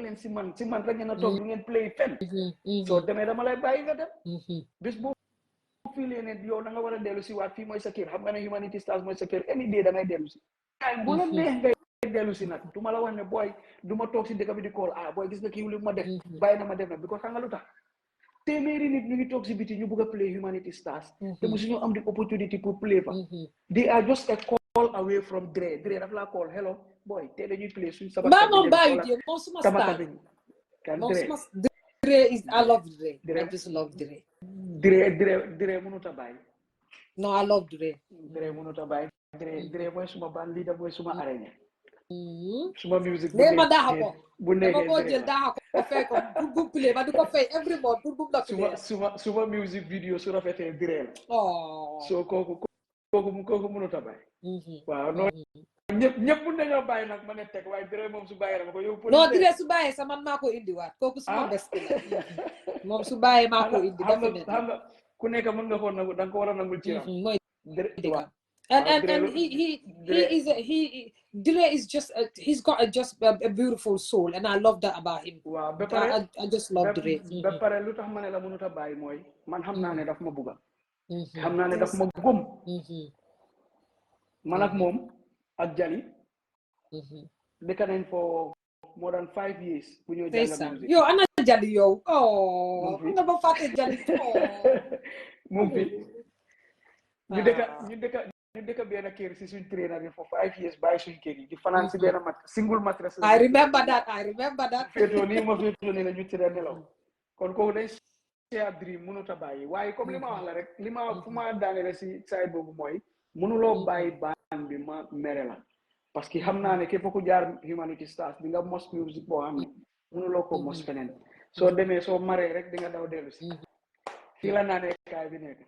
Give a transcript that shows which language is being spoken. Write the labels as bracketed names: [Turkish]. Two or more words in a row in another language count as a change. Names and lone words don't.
[Wolof] leen si man rek ngeen a toog lu ngeen play fenn soo demee dama lay bàyyi nga dem bis boo fii lee ne yow da nga war a dellu si waat fii mooy sa kër xam nga ne Humanity Stars mooy sa kër [English] any day [Wolof] da ngay dellu si bu la neex ngay dellu si nag du ma la wax ne booy du ma toog si dëkk bi di kool booy gis nga kii li ma def bàyyi na ma def na because xam nga lu tax téeméeri nit ñu ngi toog si biti ñu bëgg a play Humanity Stars te musu ñu am di opportunity pour play fa [English] they are just a call away from [Wolof] Dre daf laa call [English] hello boy [Wolof] te dañuy play suñ sabat [English] moom bàyyi moom suma star moom suma Dre is I love Dre I just love Dre [Wolof] Dre mënut a bàyyi [English] no I love Dre [Wolof] mënut a bàyyi Dre mooy suma band leader mooy suma arena suma music ma daaxa ko bu nekkee dama ko jël daaxa ko fay ko pour bu play ba di ko fay [English] every month [Wolof] pour bu la play suma music video su rafetee Dre la so kooku mënut a bàyyi waaw noonu ñëpp mun nañoo bàyyi nag ma ne teg waaye Dre moom su bàyyi dama ko yow non Dre su bàyyee sa man maa ko indiwaat kooku suma best la moom su bàyyee maa ko indi xam nga ku nekk mën nga ko nangu da nga ko war a nangul ci [English] mooy and Dre is just he's got a beautiful soul and I love that about him. [Wolof] waaw ba pare [English] I just love Dre. [Wolof] ba pare lu tax ma ne la mënut a bàyyi mooy man xam naa ne daf ma bugga xam naa ne daf ma gëm man ak moom ak Jali dëkk nañ [English] for more than 5 years [Wolof] bu ñëw jàng musique yow ana Jali yow nga ba fàtte Jali moom fi ñu dëkk benn kër si suñ trainer bi [English] for 5 years [Wolof] bàyyi suñ kër yi di fanaan si benn [English] single mattress I remember that [Wolof] féetoo nii ma féetoo nii la ñu tëdd nelaw kon kooku day [English] share dream [Wolof] mënut a bàyyi waaye comme li ma wax la rek li ma fu ma daanele si side boobu mooy mënuloo bàyyi baan bi ma mere la [French] parce que [Wolof] xam naa ne képp ku jaar Humanity Stars di nga mos music boo xam ne mënuloo ko mos feneen soo demee soo maree rek di nga daw dellu si fii la naanee kaay bi nekk